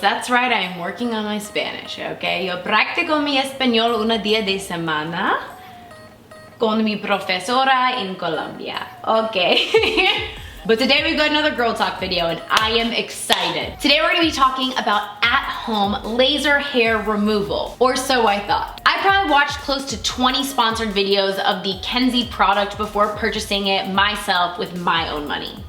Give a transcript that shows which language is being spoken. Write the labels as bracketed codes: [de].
[en] That's right, I am working on my Spanish, okay? [es] Yo practico mi español una día de semana con mi profesora in Colombia, okay? [en] But today we got another girl talk video and I am excited. Today we're gonna be talking about at-home laser hair removal, or so I thought. I probably watched close to 20 sponsored videos of the Kenzie product before purchasing it myself with my own money.